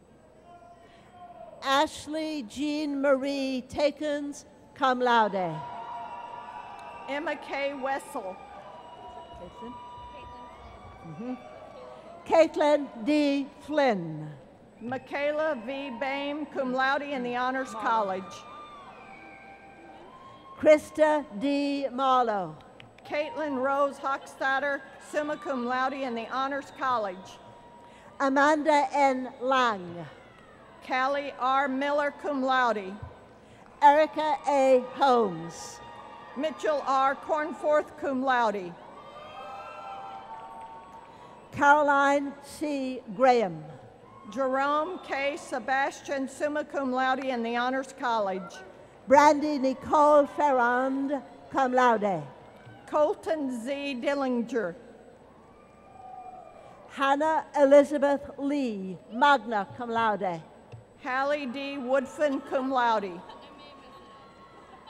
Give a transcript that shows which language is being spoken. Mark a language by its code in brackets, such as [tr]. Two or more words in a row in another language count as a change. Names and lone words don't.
[en] Ashley Jean Marie Takens, [la] cum laude. [en] Emma K. Wessel. Caitlin D. Flynn. Michaela V. Bame, [la] cum laude [en] in the Honors College. Krista D. Marlowe. Caitlin Rose Hochstatter, [la] summa cum laude [en] in the Honors College. Amanda N. Lang. Callie R. Miller, [la] cum laude. [en] Erica A. Holmes. Mitchell R. Cornforth, [la] cum laude. [en] Caroline C. Graham. Jerome K. Sebastian, [la] summa cum laude [en] in the Honors College. Brandy Nicole Ferrand, [la] cum laude. [en] Colton Z. Dillinger. Hannah Elizabeth Lee, [la] magna cum laude. [en] Hallie D. Woodfin, [la] cum laude.